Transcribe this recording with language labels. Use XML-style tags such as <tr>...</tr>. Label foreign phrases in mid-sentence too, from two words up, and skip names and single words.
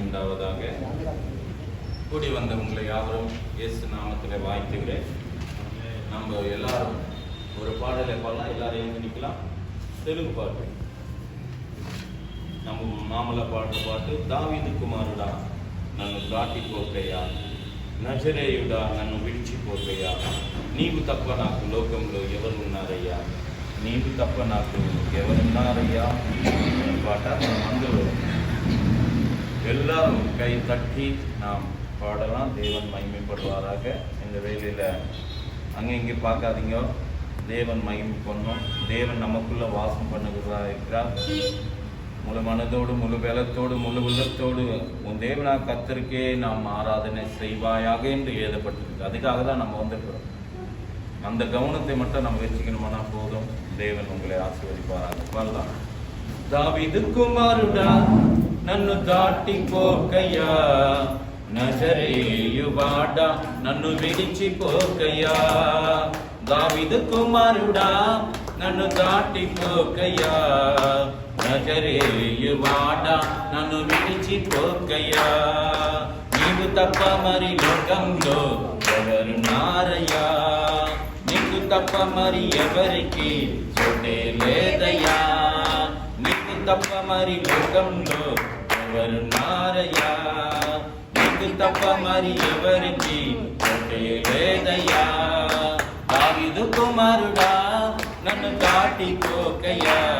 <ta>உண்டாவதாக. கூடி வந்த உங்களை யாவரும் இயேசு நாமத்தில் வாழ்த்துகிறேன். நம்ம எல்லாரும் ஒரு பாடலை பாடலாம், எல்லாரும் எழுந்திக்கலாம். தெலுங்கு பாட்டு, நம்ம மாமலை பாட்டு.</ta> <te>దావీదు కుమారుడా నన్ను దాటిపోకయ్యా, నజరేయుడా నన్ను విడిచిపోకయ్యా, నీవు తప్ప నాకు లోకంలో ఎవరు ఉన్నారయ్యా, నీవు తప్ప నాకు ఎవరున్నారయ్యా</te> <ta>பாட்ட நம்ம எல்லாரும் கை தட்டி நாம் பாடலாம். தேவன் மகிமைப்படுவாராக. இந்த வேலையில் அங்கே இங்கே பார்க்காதீங்க, தேவன் மகிமை பண்ணணும். தேவன் நமக்குள்ள வாசம் பண்ணுகிறதா இருக்கிறார். முழு மனதோடு, முழு பலத்தோடு, முழு உள்ளத்தோடு உன் தேவனா கர்த்தருக்கே நாம் ஆராதனை செய்வாயாக என்று எழுதப்பட்டிருக்கு. அதுக்காக தான் நம்ம வந்திருக்கிறோம். அந்த கவனத்தை மட்டும் நம்ம வச்சுக்கணுமானா போதும். தேவன் உங்களை ஆசீர்வதிப்பாராக. வரலாம்.</ta> <te>దావీదు కుమారుడా నన్ను దాటిపోకయ్యా, నజరేయువాడా నన్ను విడిచిపోకయ్యా, దావీదు కుమారుడా నన్ను దాటిపోకయ్యా, నజరేయువాడా నన్ను విడిచిపోకయ్యా, నీవు తప్ప మరి లోకంలో ఎవరున్నారయ్యా, నీకు తప్ప మరి ఎవరికి చోటే లేదయ్యా, నీకు తప్ప మరి లోకంలో ఎవరున్నారయ్యా, నీకు తప్ప మరి ఎవరికి చోటే లేదయ్యా, దావీదు కుమారుడా నన్ను దాటిపోకయ్యా,</te>